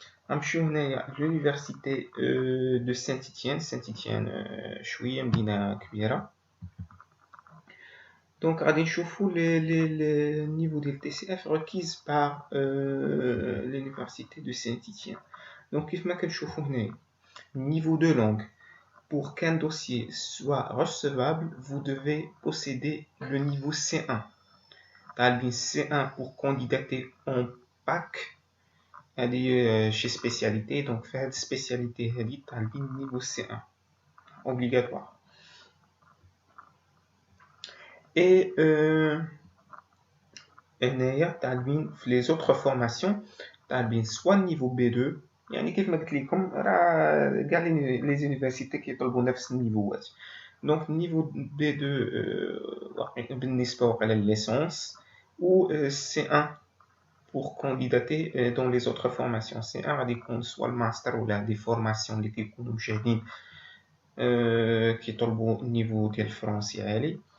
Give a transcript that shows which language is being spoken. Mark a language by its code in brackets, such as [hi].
[ar] غنمشيو هنايا لونيفرسيتي دو سانت-إتيان شويه مدينه كبيره. دونك غادي نشوفو لي نيفو ديال TCF [fr] requise par l'université de Saint-Étienne. [ar] Donc كيف ما كنشوفو هنايا [fr] niveau de langue. Pour qu'un dossier soit recevable, vous devez posséder le niveau C1. طالبين C1 pour candidater en PAC هذه chez spécialité. Donc [ar] في هذه [fr] spécialité [ar] هذه طالبين [fr] niveau C1 obligatoire. Et [ar] هنايا طالبين في [fr] les autres formations طالبين soit niveau B2. [ar] يعني كيف ما قلت لكم راه كاع لي زونيفرسيتي كيطلبوا نفس النيفوات. دونك نيفو B2 بالنسبه على الليسونس و C1 [fr] pour candidater dans les autres formations. [ar] C1 غادي يكون سوا الماستر ولا دي فورماسيون اللي كيكونوا مشاهدين كيطلبوا النيفو ديال الفرنسي عالي.